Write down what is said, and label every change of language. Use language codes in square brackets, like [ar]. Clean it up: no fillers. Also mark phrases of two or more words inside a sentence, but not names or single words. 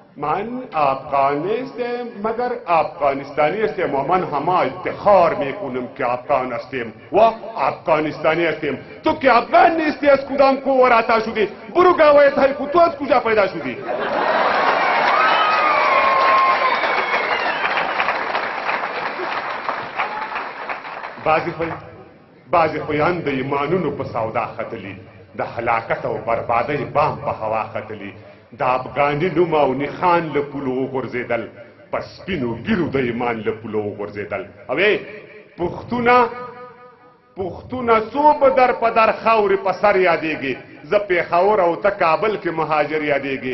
[fa] من افغانی هستم مگر افغانستانی هستم و من همه افتخار میکنم که افغان هستم و افغانستانی هستم. تو که افغان نیستی از کدام کوور عطا شدی؟ برو گواهی تحقیق، تو از کجا پیدا شدی؟ [ps] بعضی خویان د ایمانونو په سودا ختلی، د هلاکت او بربادۍ بام په هوا ختلی، د افغاني نوم او نښان له پولو وغورځېدل، په سپینو ګیرو د ایمان له پولو وغورځېدل. او پښتونه څو به در په در خاورې په سر یادېږي، زه پېښور او ته کابل کې مهاجر یادېږي.